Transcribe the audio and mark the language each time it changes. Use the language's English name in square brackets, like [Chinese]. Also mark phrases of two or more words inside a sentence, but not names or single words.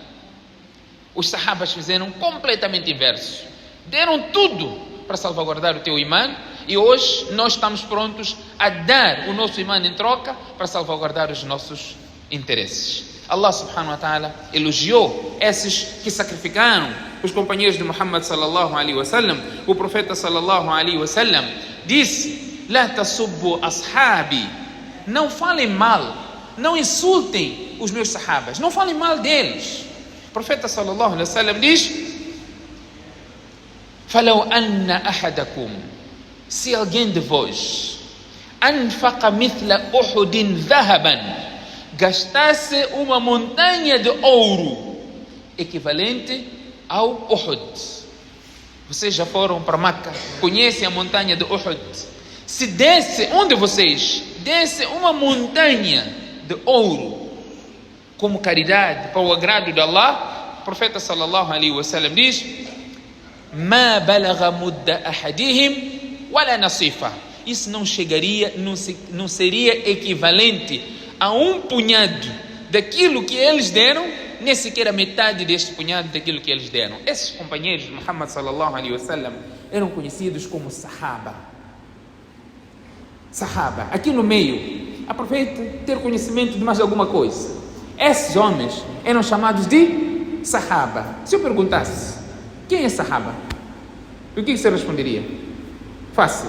[Portuguese] Os sahabas fizeram completamente inverso, deram tudo para salvaguardar o teu imã, E hoje nós estamos prontos a dar o nosso imã em troca para salvaguardar os nossos interesses. [Arabic] الله سبحانه وتعالى [Portuguese] elogiou esses que sacrificaram os companheiros de Muhammad [Arabic] صلى الله عليه وسلم. [Portuguese] O profeta [Arabic] صلى الله عليه وسلم disse: لا تسبوا أصحابي, [Portuguese] não falem mal, não insultem os meus sahabas, não falem mal deles. O profeta [Arabic] صلى الله عليه وسلم diz: فلو أن أحدكم, [Portuguese] se alguém de vós [Arabic] أنفق مثل أحد ذهبا, [Portuguese] gastasse uma montanha de ouro equivalente ao Uhud. Vocês já foram para Meca, conhecem a montanha de Uhud. Se desse, um de vocês desse uma montanha de ouro como caridade, para o agrado de Allah, o profeta [Arabic] صلى الله عليه وسلم [Portuguese] diz: [Arabic] ما بلغ مد أحدهم ولا نصيفه. [Portuguese] Isso não chegaria, não seria equivalente a um punhado daquilo que eles deram, nem sequer a metade deste punhado daquilo que eles deram. Esses companheiros de Muhammad [Arabic] صلى الله عليه وسلم [Portuguese] eram conhecidos como Sahaba. Sahaba. Aqui no meio, aproveita ter conhecimento de mais alguma coisa. Esses homens eram chamados de Sahaba. Se eu perguntasse: quem é Sahaba? O que você responderia? Fácil.